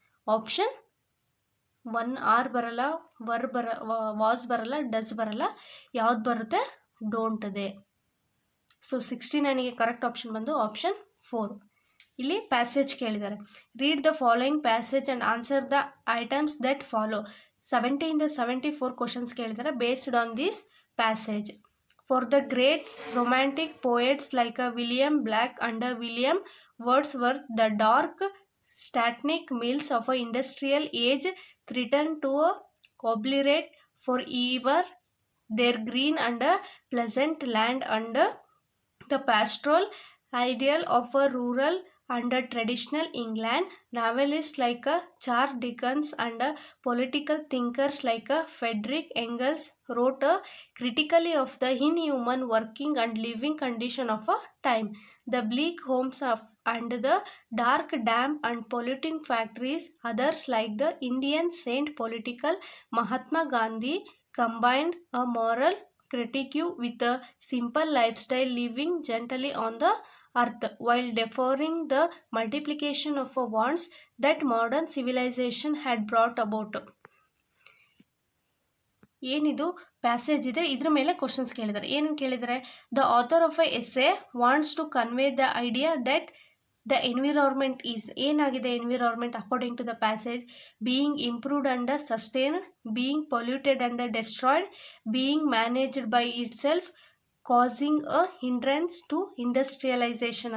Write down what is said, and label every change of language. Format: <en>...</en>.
<kn>Option 1 R ಬರಲ್ಲ, was ಬರಲ್ಲ, does ಬರಲ್ಲ, ಯಾವ್ದು ಬರುತ್ತೆ, don't they. So 69ಗೆ correct option ಬಂದು ಆಪ್ಷನ್ 4. ಇಲ್ಲಿ ಪ್ಯಾಸೇಜ್ ಕೇಳಿದ್ದಾರೆ.</kn> <en>Read the following passage and answer the items that follow. 70 74 questions</en> <kn>ಕೇಳಿದ್ದಾರೆ</kn> <en>Based on this passage. For the great romantic poets like William Blake and William Wordsworth, the dark statinic mills of an industrial age threatened to obliterate forever their green and pleasant land and the pastoral ideal of a rural and traditional England. Novelists like Charles Dickens and political thinkers like Friedrich Engels wrote critically of the inhuman working and living condition of a time. The bleak homes of and the dark, damp and polluting factories. Others like the Indian saint political Mahatma Gandhi combined a moral critique with a simple lifestyle, living gently on the earth while deferring the multiplication of wants that modern civilization had brought about.</en> <kn>ಏನಿದು passage ಇದೆ ಇದ್ರ ಮೇಲೆ questions ಕೇಳಿದ್ದಾರೆ. ಏನೇನು ಕೇಳಿದ್ದಾರೆ?</kn> <en>the author of a essay wants to convey the idea that the environment is,</en> <kn>ಏನಾಗಿದೆ</kn> <en>Environment according to the passage? Being improved and sustained, being polluted and destroyed, being managed by itself, causing a hindrance to industrialisation.</en>